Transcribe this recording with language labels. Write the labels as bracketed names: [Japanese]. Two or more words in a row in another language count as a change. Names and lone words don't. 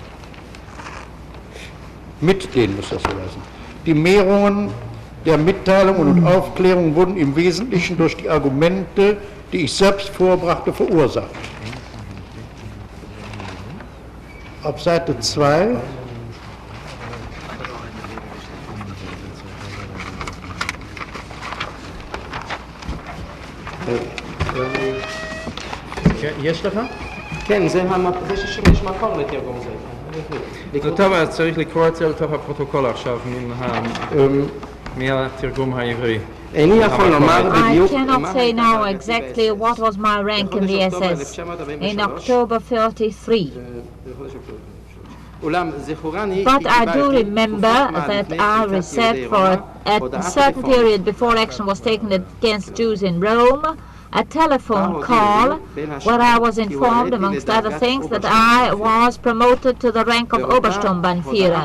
[German] Mit denen muss das so lassen. Die Mehrungen der Mitteilungen und Aufklärungen wurden im Wesentlichen durch die Argumente, die ich selbst vorbrachte, verursacht. Auf Seite 2 [Hebrew] יש לך? כן, זה שיש מקום לתרגום זה. טוב, צריך לקרוא את זה לתוך הפרוטוקול עכשיו מהתרגום העברי. [English] I cannot say now exactly what was my rank in the SS in October 33. But I do remember that I received for a certain period before action was taken against Jews in Rome a telephone call where I was informed, amongst other things, that I was promoted to the rank of Obersturmbannführer.